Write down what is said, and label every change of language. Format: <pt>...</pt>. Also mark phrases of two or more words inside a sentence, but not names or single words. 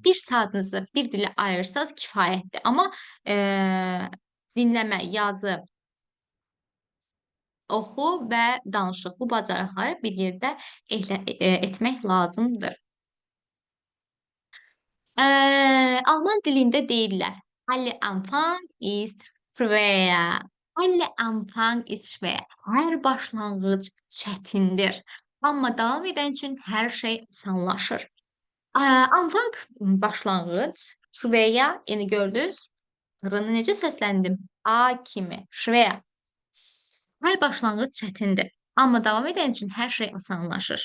<az>1 saatınızı bir dilə ayırsanız kifayətdir. Amma dinləmə, yazı, oxu və danışıq bu bacarıqları bir yerdə etmək lazımdır. Alman dilində deyirlər,</az> <de>alle Anfang ist schwer. Alle Anfang ist schwer.</de> <az>Hər başlanğıc çətindir. Amma davam edən üçün hər şey asanlaşır. Anfang başlanğıc, schwer, yəni gördünüz, r-nı necə səsləndim? A kimi, schwer. Hər başlanğıc çətindir. Amma davam edən üçün hər şey asanlaşır.</az>